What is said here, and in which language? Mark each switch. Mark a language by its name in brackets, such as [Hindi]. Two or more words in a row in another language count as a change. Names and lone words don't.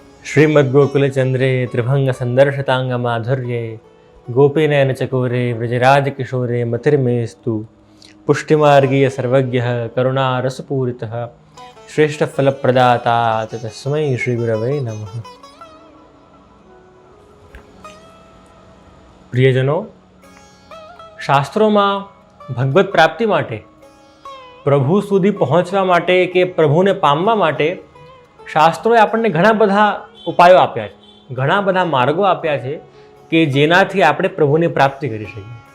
[Sanskrit] श्रीमद्गोकुलचन्द्रे त्रिभङ्गसन्दर्शिताङ्गमाधुर्ये गोपीनयनचकोरे व्रजराजकिशोरे मतिर्मेस्तु पुष्टिमार्गीय सर्वज्ञः करुणारसपूरितः श्रेष्ठफलप्रदाता तस्मै श्रीगुरवे नमः। [Gujarati] પ્રિયજનો, શાસ્ત્રોમાં ભગવત પ્રાપ્તિ માટે, પ્રભુ સુધી પહોંચવા માટે કે પ્રભુને પામવા માટે શાસ્ત્રોએ આપણને ઘણા બધા ઉપાયો આપ્યા છે, ઘણા બધા માર્ગો આપ્યા છે કે જેનાથી આપણે પ્રભુની પ્રાપ્તિ કરી શકીએ.